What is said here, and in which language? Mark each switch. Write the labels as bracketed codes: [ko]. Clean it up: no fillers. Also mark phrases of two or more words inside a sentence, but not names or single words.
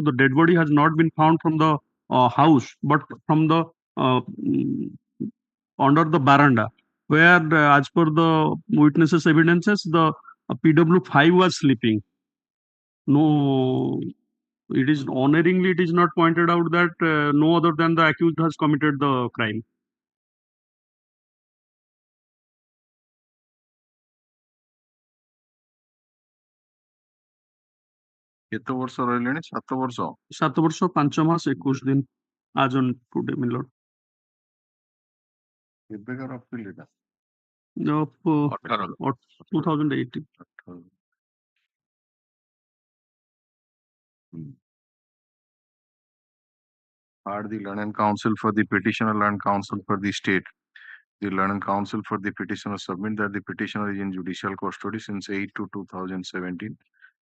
[en] The dead body has not been found from the house, but from the under the veranda, where as per the witnesses' evidences, the PW5 was sleeping. No, it is honoringly, it is not pointed out that no other than the accused has committed the crime. [or] କେତେ ବର୍ଷ ରହିଲେଣି 7 ବର୍ଷ 7 ବର୍ଷ 5 ମାସ 21 ଦିନ [en] as on today, my lord. [or] କେବେକାର appeal ଏଟା [en] Of 2018. Are the learned counsel for the petitioner, learned counsel for the state. The learned counsel for the petitioner submit that the petitioner is in judicial custody since 8/2/2017.